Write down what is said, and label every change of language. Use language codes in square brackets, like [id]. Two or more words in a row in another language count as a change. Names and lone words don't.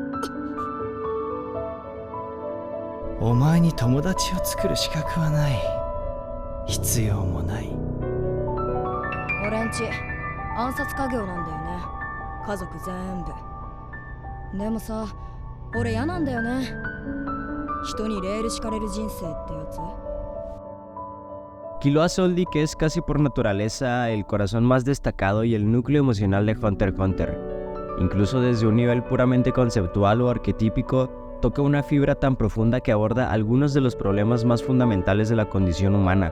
[ja] お前に友達を作る資格はない。必要もない。俺んち暗殺家業なんだよね、家族全部。でもさ、俺嫌なんだよね、人にレール敷かれる人生ってやつ。 [es] Killua Soldic es casi por naturaleza el corazón más destacado y el núcleo emocional de Hunter x Hunter. Incluso desde un nivel puramente conceptual o arquetípico, toca una fibra tan profunda que aborda algunos de los problemas más fundamentales de la condición humana.